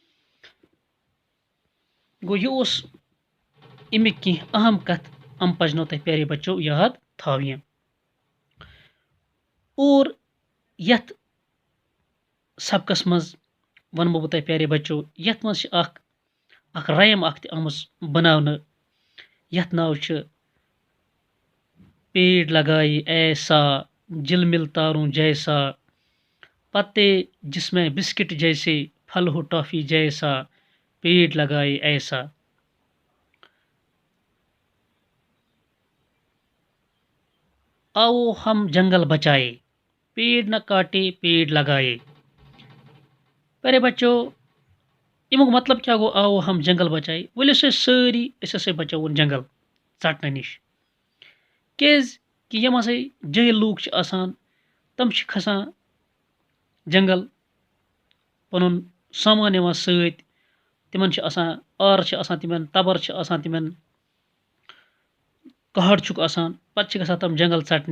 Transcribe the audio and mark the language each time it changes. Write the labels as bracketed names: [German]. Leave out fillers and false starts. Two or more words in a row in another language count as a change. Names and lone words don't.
[Kashmiri] گوٚو یہِ اوس امیِکۍ کینٛہہ اہم کتھ، یِم پزنو تۄہہِ [Urdu] پیارے بچو [Kashmiri] یاد تھاونہِ. اور یتھ سبقس منٛز ونمو بہٕ تۄہہِ [Urdu] پیارے بچو، [Kashmiri] یتھ منٛز چھِ اکھ رایم اکھ تہِ آمٕژ بناونہٕ. یتھ ناو چھُ [Urdu] پیڑ لگائے ایسا جل مل تاروں جیسا، پتے جس میں بسکٹ جیسے پھل ہو ٹافی جیسا، پیڑ لگائے ایسا. آؤ ہم جنگل بچائے، پیڑ نہ کاٹے پیڑ لگائے. پیارے بچو، [Kashmiri] امیُک مطلب کیاہ گوٚو [Urdu] آو ہم جنگل بچائے؟ [Kashmiri] ؤلِو سا سٲری أسۍ ہسا بچاوون جنگل ژٹنہٕ نِش. کیازِ کہِ یِم ہسا جٲہل لوٗکھ چھِ آسان، تِم چھِ کھسان جنگل، پنُن سامان نِوان سۭتۍ. تِمن چھِ آسان آر چھِ آسان، تِمن تبر چھِ آسان، تِمن کہاڑ چھُکھ آسان، پتہٕ چھِ گژھان تِم جنگل ژٹنہِ.